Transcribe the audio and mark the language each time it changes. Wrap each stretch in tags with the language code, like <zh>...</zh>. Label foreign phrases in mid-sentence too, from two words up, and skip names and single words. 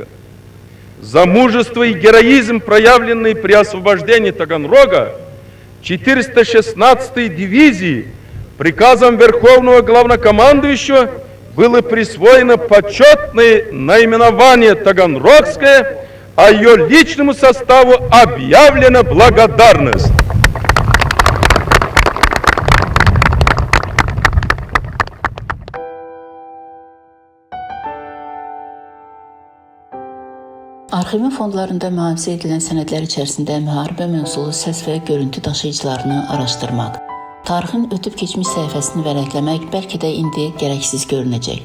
<ru>За мужество и героизм, проявленные при освобождении Таганрога, 416-й дивизии приказом Верховного Главнокомандующего было присвоено почетное наименование Таганрогское, а ее личному составу объявлена благодарность.</ru> <az>Arxivin fondlarında mühafizə edilən sənədlər içərisində müharibə mövzulu səs və görüntü daşıyıcılarını araşdırmaq, tarixin ötüb keçmiş səhifəsini vərəqləmək bəlkə də indi gərəksiz görünəcək.</az>